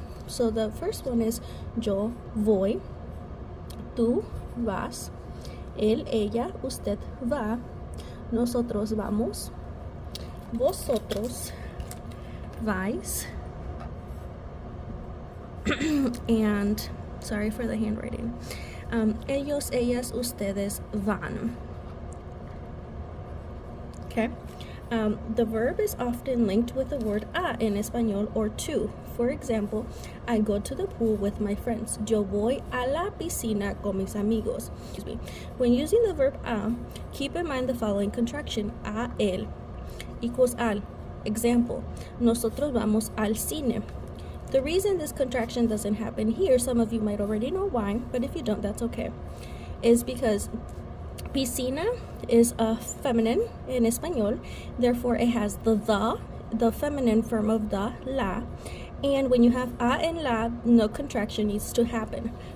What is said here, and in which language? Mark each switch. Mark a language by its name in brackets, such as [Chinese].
[English] So the first one is [Spanish] yo voy, tú vas, él, ella, usted va, nosotros vamos, vosotros vais, [English] and sorry for the handwriting, [Spanish] ellos, ellas, ustedes van. [English] Okay. The verb is often linked with the word a in español or to. For example, I go to the pool with my friends. [Spanish] Yo voy a la piscina con mis amigos. [English] Excuse me. When using the verb a, keep in mind the following contraction. [Spanish] A él equals al. Example, nosotros vamos al cine. [English] The reason this contraction doesn't happen here, some of you might already know why, but if you don't, that's okay, is because piscina is a feminine in español, therefore it has the feminine form of the, la, and when you have a and la, no contraction needs to happen.